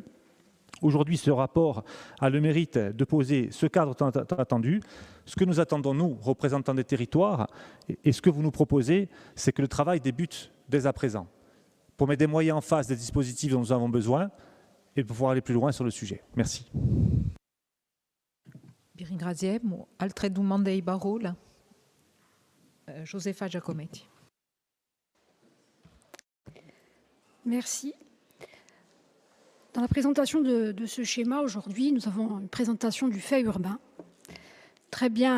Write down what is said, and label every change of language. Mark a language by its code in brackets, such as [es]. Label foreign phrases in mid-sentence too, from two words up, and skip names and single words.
[fr] Aujourd'hui, ce rapport a le mérite de poser ce cadre tant attendu. Ce que nous attendons, nous, représentants des territoires, et ce que vous nous proposez, c'est que le travail débute dès à présent, pour mettre des moyens en face des dispositifs dont nous avons besoin et pour pouvoir aller plus loin sur le sujet. Merci. [it] Vi ringraziamo. Altre domande di parola? Josefa Giacometti. [fr] Merci. Dans la présentation de ce schéma, aujourd'hui, nous avons une présentation du fait urbain, très bien